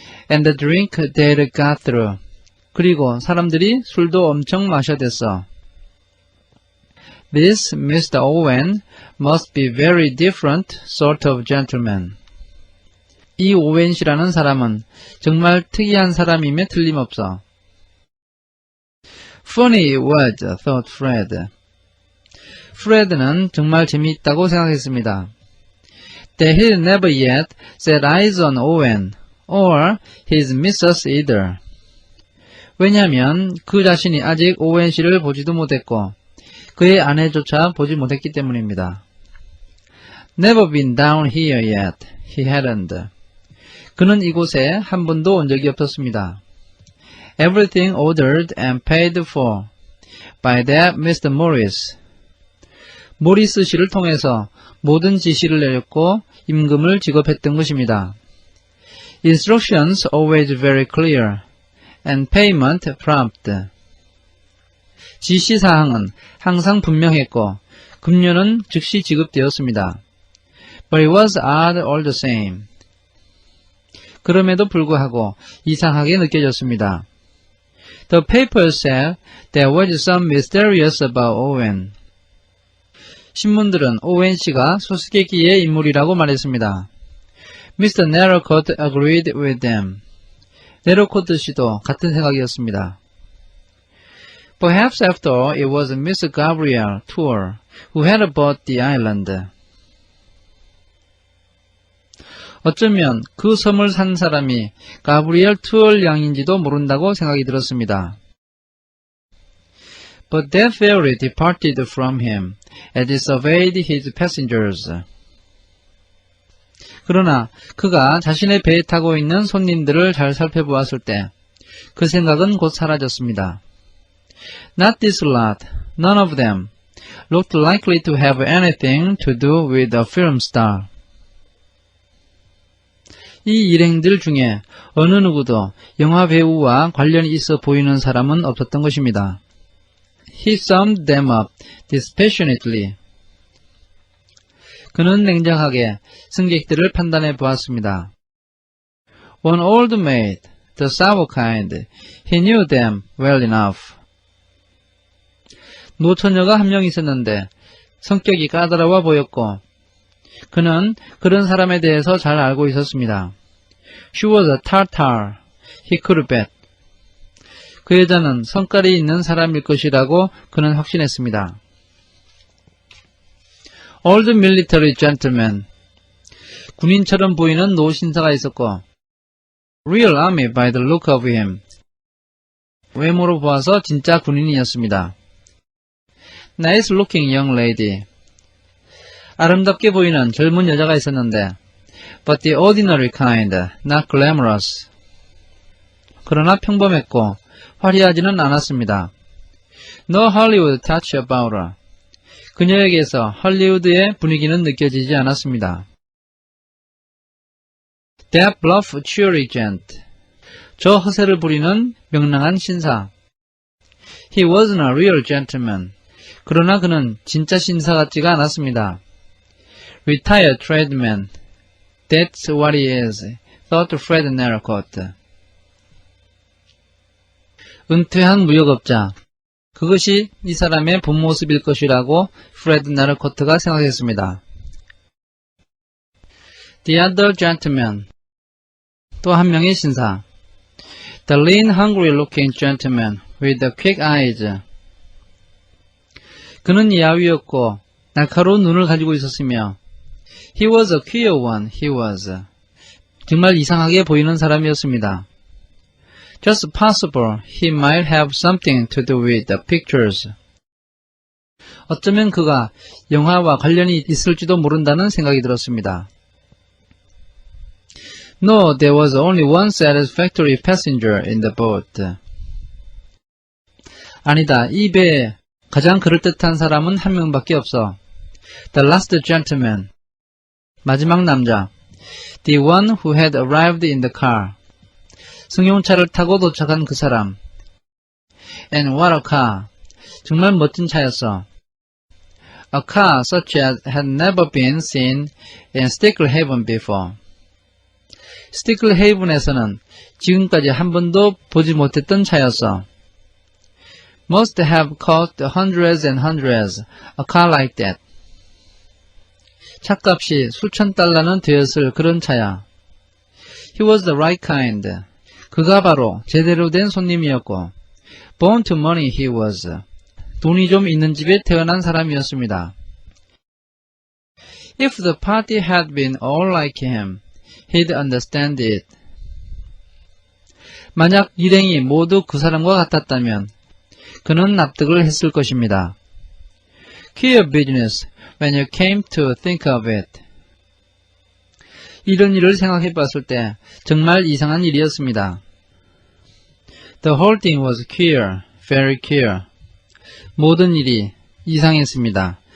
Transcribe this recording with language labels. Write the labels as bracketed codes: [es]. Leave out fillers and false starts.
[en] And the drink they'd got through. [ko] 그리고 사람들이 술도 엄청 마셔댔어. [en] This Mr. Owen must be very different sort of gentleman. [ko] 이 오웬 씨라는 사람은 정말 특이한 사람임에 틀림없어. [en] Funny it was, thought Fred. [ko] 프레드는 정말 재미있다고 생각했습니다. [en] That he never yet set eyes on Owen, or his missus either. [ko] 왜냐하면 그 자신이 아직 오웬 씨를 보지도 못했고 그의 아내조차 보지 못했기 때문입니다. [en] Never been down here yet. He hadn't. [ko] 그는 이곳에 한 번도 온 적이 없었습니다. [en] Everything ordered and paid for by that Mr. Morris. [ko] 모리스 씨를 통해서 모든 지시를 내렸고 임금을 지급했던 것입니다. [en] Instructions always very clear and payment prompt. [ko] 지시사항은 항상 분명했고 급료는 즉시 지급되었습니다. [en] But it was odd all the same. [ko] 그럼에도 불구하고 이상하게 느껴졌습니다. [en] The paper said there was some mysterious about Owen. [ko] 신문들은 오웬 씨가 수수께끼의 인물이라고 말했습니다. [en] Mr. Narrowcoat agreed with them. [ko] 네로코트 씨도 같은 생각이었습니다. [en] Perhaps after all it was Miss Gabrielle Tour who had bought the island. [ko] 어쩌면 그 섬을 산 사람이 가브리엘 투얼 양인지도 모른다고 생각이 들었습니다. [en] But that ferry departed from him as he surveyed his passengers. [ko] 그러나 그가 자신의 배에 타고 있는 손님들을 잘 살펴보았을 때 그 생각은 곧 사라졌습니다. [en] Not this lot, none of them, looked likely to have anything to do with a film star. [ko] 이 일행들 중에 어느 누구도 영화 배우와 관련이 있어 보이는 사람은 없었던 것입니다. [en] He summed them up dispassionately. [ko] 그는 냉정하게 승객들을 판단해 보았습니다. [en] One old maid, the sour kind, he knew them well enough. [ko] 노처녀가 한 명 있었는데 성격이 까다로워 보였고 그는 그런 사람에 대해서 잘 알고 있었습니다. [en] She was a tartar, he could bet. [ko] 그 여자는 성깔이 있는 사람일 것이라고 그는 확신했습니다. [en] Old military gentleman, [ko] 군인처럼 보이는 노신사가 있었고 [en] Real army by the look of him, [ko] 외모로 보아서 진짜 군인이었습니다. [en] Nice looking young lady, [ko] 아름답게 보이는 젊은 여자가 있었는데 [en] But the ordinary kind, not glamorous. [ko] 그러나 평범했고 화려하지는 않았습니다. [en] No Hollywood touch about her. [ko] 그녀에게서 헐리우드의 분위기는 느껴지지 않았습니다. [en] That bluff, cheery gent. [ko] 저 허세를 부리는 명랑한 신사. [en] He wasn't a real gentleman. [ko] 그러나 그는 진짜 신사 같지가 않았습니다. [en] retired tradesman. That's what he is, thought Fred Narracott. [ko] 은퇴한 무역업자. 그것이 이 사람의 본 모습일 것이라고 프레드 나르코트가 생각했습니다. [en] The other gentleman. [ko] 또 한 명의 신사. [en] The lean, hungry-looking gentleman with the quick eyes. [ko] 그는 야위였고 날카로운 눈을 가지고 있었으며 [en] He was a queer one, he was. [ko] 정말 이상하게 보이는 사람이었습니다. [en] Just possible he might have something to do with the pictures. [ko] 어쩌면 그가 영화와 관련이 있을지도 모른다는 생각이 들었습니다. [en] No, there was only one satisfactory passenger in the boat. [ko] 아니다, 이 배에 가장 그럴듯한 사람은 한 명밖에 없어. [en] The last gentleman. [ko] 마지막 남자. [en] The one who had arrived in the car. [ko] 승용차를 타고 도착한 그 사람. [en] And what a car. [ko] 정말 멋진 차였어. [en] A car such as had never been seen in Sticklehaven before. [ko] 스티클헤이븐에서는 지금까지 한 번도 보지 못했던 차였어. [en] Must have cost hundreds and hundreds, a car like that. [ko] 차값이 수천 달러는 되었을 그런 차야. [en] He was the right kind. [ko] 그가 바로 제대로 된 손님이었고, [en] born to money he was. [ko] 돈이 좀 있는 집에 태어난 사람이었습니다. [en] If the party had been all like him, he'd understand it. [ko] 만약 일행이 모두 그 사람과 같았다면 그는 납득을 했을 것입니다. [en] Queer business when you came to think of it. [ko] 이런 일을 생각해 봤을 때 정말 이상한 일이었습니다. [en] The whole thing was queer, very queer. [ko] 모든 일이 이상했습니다.